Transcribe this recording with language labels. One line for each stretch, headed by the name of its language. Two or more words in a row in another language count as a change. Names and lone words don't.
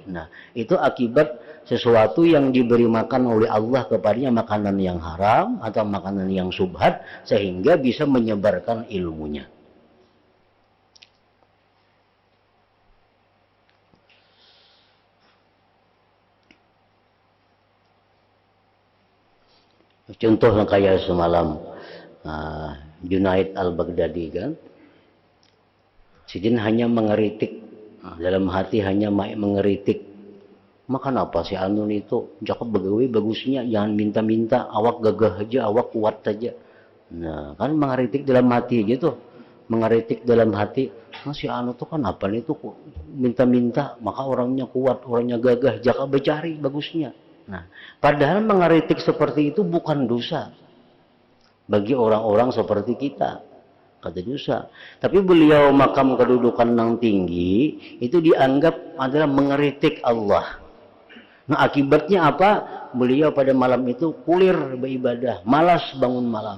Indonesian: Nah, itu akibat sesuatu yang diberi makan oleh Allah kepadanya, makanan yang haram atau makanan yang subhat, sehingga bisa menyebarkan ilmunya. Contoh yang kayak semalam Junaid al-Baghdadi kan, sidin hanya mengeritik, dalam hati hanya mengeritik, makan apa sih anun itu,
Banjar: cakep begawi bagusnya,
Indonesian: jangan minta-minta, awak gagah aja, awak kuat saja. Nah kan mengeritik dalam hati aja tuh, mengeritik dalam hati, si anu tuh kan apa nih tuh minta-minta, maka orangnya kuat, orangnya gagah,
Banjar: jaka becari bagusnya.
Indonesian: Nah, padahal mengeritik seperti itu bukan dosa bagi orang-orang seperti kita, kata dosa. Tapi beliau makam kedudukan yang tinggi itu dianggap adalah mengeritik Allah. Nah, akibatnya apa? Beliau pada malam itu kulir beribadah, malas bangun malam.